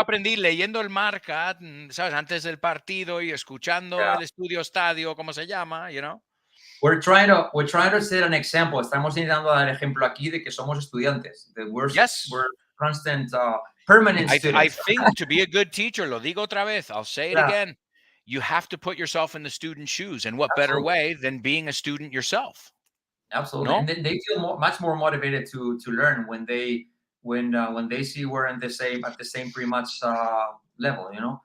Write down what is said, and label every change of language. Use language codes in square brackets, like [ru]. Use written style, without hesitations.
[es] aprendí leyendo el marca, ¿sabes? Antes del partido y escuchando el estudio estadio, ¿cómo se llama? [en] You know? We're trying to set an example. [es] Estamos intentando dar ejemplo aquí de que somos estudiantes. [en] We're constant, permanent students. I think to be a good teacher, [es] lo digo otra vez, [en] I'll say it again, you have to put yourself in the student's shoes. And what better way than being a student yourself? Absolutely. No? And they feel much more motivated to learn when they see we're at the same pretty much level, you know.